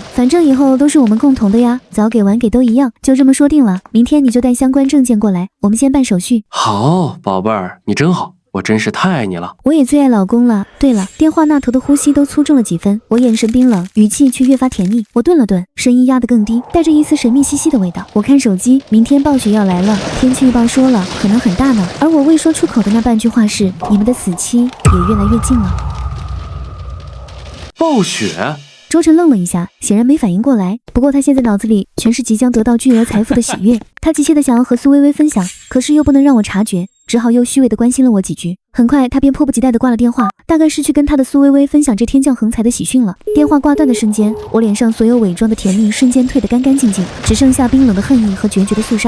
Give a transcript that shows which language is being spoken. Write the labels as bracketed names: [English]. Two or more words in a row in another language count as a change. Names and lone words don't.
[Chinese] 反正以後都是我們共同的呀，早給晚給都一樣，就這麼說定了。明天你就帶相關證件過來，我們先辦手續。好，寶貝兒，你真好，我真是太愛你了。我也最愛老公了。对了，電話那頭的呼吸都粗重了幾分，我眼神冰冷，語氣卻越發甜蜜。我頓了頓，聲音壓得更低，帶着一絲神秘兮兮的味道。我看手機，明天暴雪要來了，天氣預報說了，可能很大呢。而我未說出口的那半句話是：你們的死期也越來越近了。暴雪？周晨愣了一下，顯然沒反應過來。不過他現在腦子裡全是即將得到巨額財富的喜悅，他急切地想要和蘇薇薇分享，可是又不能讓我察覺，只好又虛偽地關心了我幾句。很快他便迫不及待地掛了電話，大概是去跟他的蘇薇薇分享這天降橫財的喜訊了。電話掛斷的瞬間，我臉上所有偽裝的甜蜜瞬間退得乾乾淨淨，只剩下冰冷的恨意和決絕的肅殺。